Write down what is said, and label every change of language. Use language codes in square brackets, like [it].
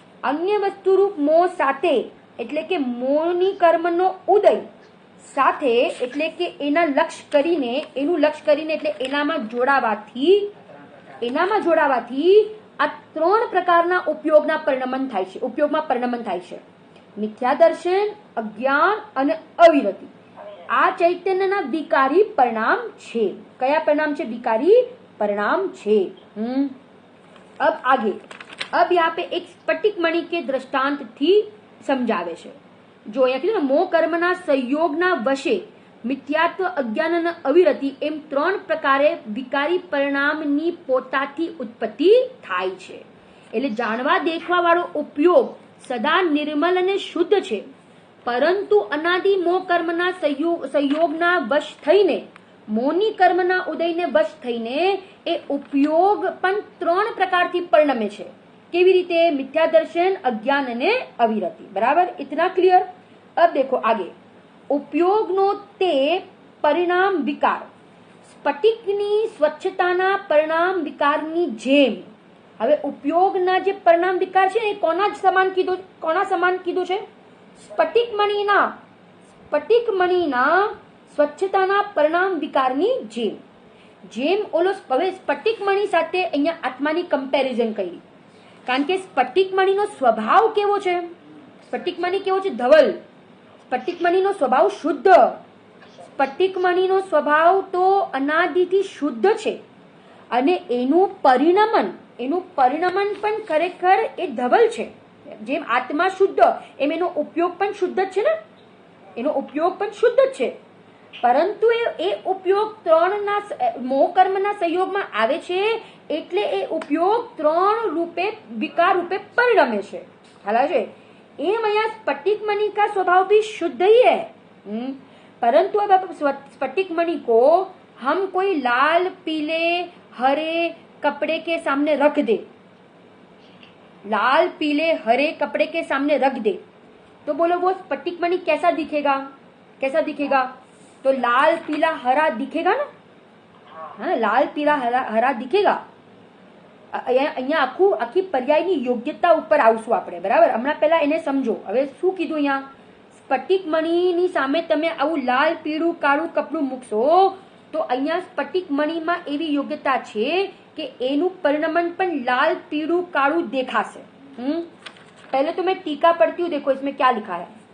[gu] અન્ય વસ્તુરૂપ મોહ સાથે એટલે કે મોહની કર્મનો ઉદય સાથે એટલે કે એનું લક્ષ્ય કરીને એટલે એનામાં જોડાવાથી આ ત્રણ પ્રકારના ઉપયોગમાં પરિણમન થાય છે. મિથ્યા દર્શન, અજ્ઞાન અને અવિરતિ આ ચૈતન્યના વિકારી પરિણામ છે. કયા પરિણામ છે? વિકારી परिणाम छे. [hi] अब आगे, अब यहाँ पे एक स्फटिक मणि के दृष्टांत थी समझावे छे. [gu] जो यहाँ कीधुं मोह कर्मना संयोगना वशे मिथ्यात्व, अज्ञान અને અવિરતિ એમ ત્રણ પ્રકારે વિકારી પરિણામની પોતાથી ઉત્પત્તિ થાય છે. એટલે જાણવા દેખવા વાળો ઉપયોગ સદા નિર્મલ અને શુદ્ધ છે, પરંતુ અનાદિ મોહ કર્મના સંયોગના વશ થઈને, મોહની કર્મના ઉદયને વશ થઈને એ ઉપયોગ પણ ત્રણ પ્રકારથી પરિણમે છે. કેવી રીતે? મિથ્યા દર્શન, અજ્ઞાન અને અવિરતિ. [hi] बराबर, इतना क्लियर? अब देखो आगे, [gu] ઉપયોગનો તે પરિણામ વિકાર સ્ફટિકની સ્વચ્છતાના પરિણામ વિકારની જેમ. હવે ઉપયોગના જે પરિણામ વિકાર છે એ કોના સમાન કીધું છે? સ્ફટિકમણીના સ્વચ્છતાના પરિણામ વિકારની જેમ ઓલો. હવે સ્ફટિકમણી સાથે અહીંયા આત્માની કમ્પેરિઝન કરી, કારણ કે સ્ફટિકમણીનો સ્વભાવ કેવો છે? સ્ફટિકમણી કેવો છે? ધવલ. સ્ફટિકમણીનો સ્વભાવ શુદ્ધ. સ્ફટિકમણીનો સ્વભાવ તો અનાદિથી શુદ્ધ છે, અને એનું પરિણમન પણ ખરેખર એ ધવલ છે. જેમ આત્મા શુદ્ધ એમ એનો ઉપયોગ પણ શુદ્ધ જ છે ને. એનો ઉપયોગ પણ શુદ્ધ જ છે, પરંતુ એ ઉપયોગ ત્રણના મોહ કર્મના સંયોગમાં આવે છે, એટલે એ ઉપયોગ ત્રણ રૂપે વિકાર રૂપે પરિણમે છે. હાલા છે એમ અહીંયા [hi] स्फटिकमणि का स्वभाव भी शुद्ध ही है, परंतु अब स्फटिकमणि को हम कोई लाल पीले हरे कपड़े के सामने रख दे, लाल पीले हरे कपड़े के सामने रख दे, तो बोलो वो स्फटिकमणि कैसा दिखेगा? तो लाल पीला हरा दिखेगा ना. हाँ, लाल पीला हरा दिखेगा. [gu] અહીંયા આખી પર્યાયની યોગ્યતા ઉપર આવશું આપણે, બરાબર? હમણાં પહેલા એને સમજો. હવે શું કીધું અહીંયા? સ્ફટિકમણીની સામે તમે આવું લાલ પીળું કાળું કપડું મૂકશો તો અહીંયા સ્ફટિકમણીમાં એવી યોગ્યતા છે કે એનું પરિણમન પણ લાલ પીળું કાળું દેખાશે. [hi] पहले तो मैं टीका पढ़ती हूँ, देखो इसमें क्या लिखा है.